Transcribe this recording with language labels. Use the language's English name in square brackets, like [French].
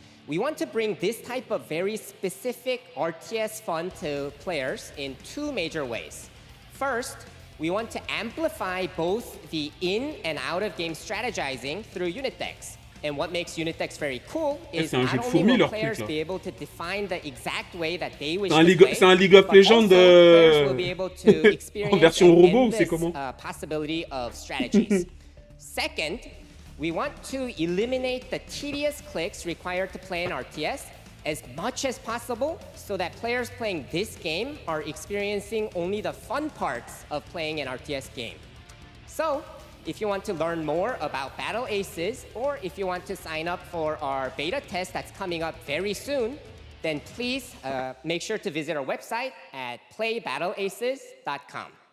[English] We want to bring this type of very specific RTS fun to players in two major ways. First, we want to amplify both the in and out of game strategizing through unit decks. And what makes unit decks very cool is not only will players be able to define the exact way that they wish to play, [French] c'est un League of Legends en version robot ou c'est comment? [English] Possibility of strategies. Second, we want to eliminate the tedious clicks required to play in RTS as much as possible so that players playing this game are experiencing only the fun parts of playing an RTS game. So, if you want to learn more about Battle Aces, or if you want to sign up for our beta test that's coming up very soon, then please make sure to visit our website at playbattleaces.com.